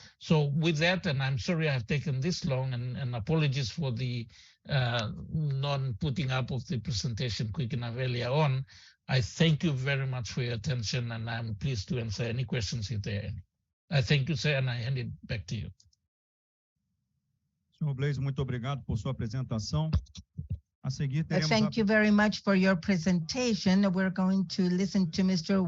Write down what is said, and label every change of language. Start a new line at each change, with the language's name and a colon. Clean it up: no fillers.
English: So with that, and I'm sorry I've taken this long, and apologies for the non-putting up of the presentation quick enough earlier on, I thank you very much for your attention, and I'm pleased to answer any questions if there are any. I thank you, sir, and I hand it back to you.
Portuguese: Senhor Blaise, muito obrigado por sua apresentação. A seguir, teremos
English: Thank you very much for your presentation. We're going to listen to Mr.